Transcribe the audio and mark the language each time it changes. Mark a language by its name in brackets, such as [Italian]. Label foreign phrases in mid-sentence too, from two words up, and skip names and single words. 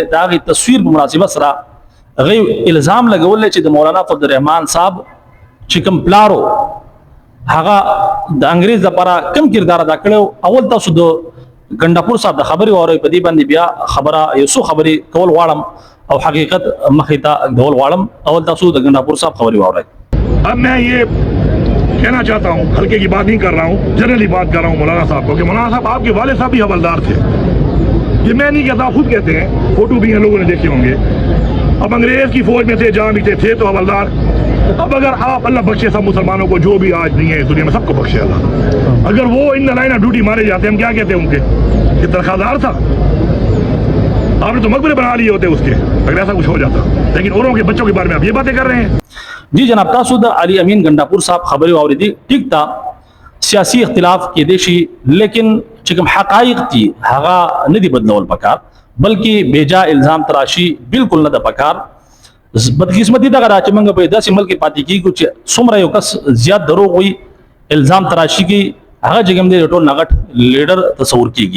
[Pashto] دا غي تصویر په مناسبت سره غي الزام لګول لري چې د مولانا فضل الرحمن صاحب چې کوم پلارو هغه د انګریز لپاره کم کردار ادا کړو. اول تاسو د ګنڈاپور صاحب د خبري اوري په دې باندې بیا خبره یو څو خبري کول غواړم او حقیقت مخې ته ډول غواړم. اول تاسو د ګنڈاپور صاحب خبري اوري. [Urdu] اب میں یہ کہنا چاہتا ہوں، حلقے کی بات نہیں کر رہا ہوں، جنرلی بات کر رہا ہوں مولانا صاحب کو، کہ مولانا صاحب آپ کے والے صاحب بھی حوالدار تھے. یہ میں نہیں کہتا، خود کہتے ہیں، فوٹو بھی ہیں، لوگوں نے دیکھے ہوں گے. اب انگریز کی فوج میں تھے، جہاں بھی تھے تو حوالدار. اب اگر آپ اللہ بخشے سب مسلمانوں کو، جو بھی آج نہیں ہے اس دنیا میں، سب کو بخشے اللہ، اگر وہ [English] in line of duty [Urdu] مارے جاتے، ہم کیا کہتے ہیں ان کے، یہ تنخواہدار تھا. آپ نے تو مقبرے بنا لیے ہوتے اس کے اگر ایسا کچھ ہو جاتا. لیکن اوروں کے بچوں کے بارے میں آپ یہ باتیں کر رہے ہیں. جی جناب, [Pashto] تاسو د علي امین ګنڈاپور صاحب خبري اوریدي. ټیک تا سیاسي اختلاف کې دي شي، لیکن چې کوم حقایق دي هغه نه دي بدلول پکار، بلکې بیجا الزام تراشي بالکل نه د پکار. بدقسمتي دغه راځي موږ په داسې ملک پاتې کیږو چې څومره یو کس زیات دروغ وي، الزام تراشي کی هغه چې کوم دي ټول نغټ لیډر تصور کیږي.